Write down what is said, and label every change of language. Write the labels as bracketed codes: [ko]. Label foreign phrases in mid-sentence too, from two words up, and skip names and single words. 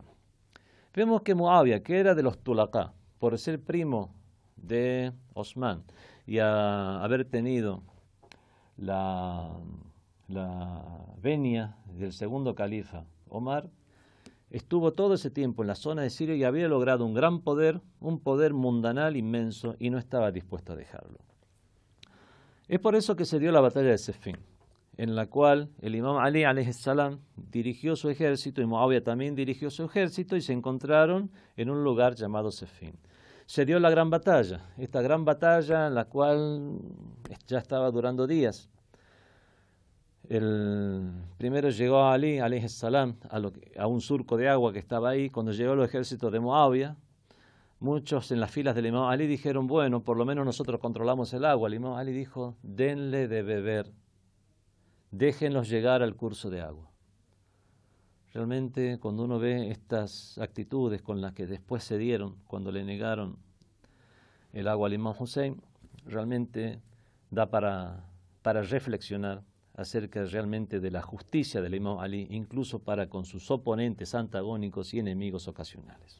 [es] Vemos que Muawiyah, que era de los Tulaqá, por ser primo de Osman y a haber tenido la venia del segundo califa, Omar, estuvo todo ese tiempo en la zona de Siria y había logrado un gran poder, un poder mundanal inmenso, y no estaba dispuesto a dejarlo. Es por eso que se dio la batalla de Siffin, en la cual el imam Ali [ar] عليه السلام [es] dirigió su ejército y Muawiyah también dirigió su ejército y se encontraron en un lugar llamado Siffin. Se dio la gran batalla, esta gran batalla en la cual ya estaba durando días. Primero llegó Ali [ar] عليه السلام [es] a un surco de agua que estaba ahí. Cuando llegó el ejército de Muawiyah, muchos en las filas del imam Ali dijeron: bueno, por lo menos nosotros controlamos el agua. El imam Ali dijo: denle de beber, déjenlos llegar al curso de agua. Realmente, cuando uno ve estas actitudes con las que después se dieron, cuando le negaron el agua al imam Hussein, realmente da para reflexionar acerca realmente de la justicia del imam Ali, incluso para con sus oponentes antagónicos y enemigos ocasionales.